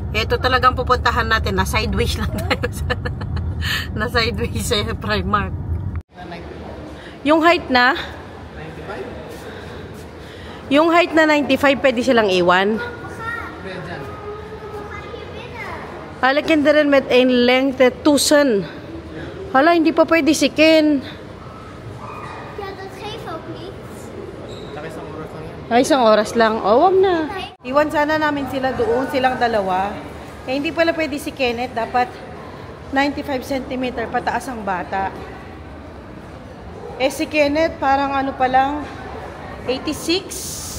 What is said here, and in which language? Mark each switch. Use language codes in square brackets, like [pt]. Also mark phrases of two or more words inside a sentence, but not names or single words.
[tl] Ito talagang pupuntahan natin. Na sideways lang tayo. Na sideways sa Primark. Yung height na 95 pwede silang iwan. Hala, [nl] kinderen met een lengte 1000. [tl] Hala, hindi pa pwede si Ken. [nl] Ja, dat geeft ook niet. [tl] Ay, isang oras lang. Oh, wag na. Iwan sana namin sila doon, silang dalawa. Eh, hindi pala pwede si Kenneth. Dapat 95 cm pataas ang bata. Eh, si Kenneth, parang ano pa lang, 86.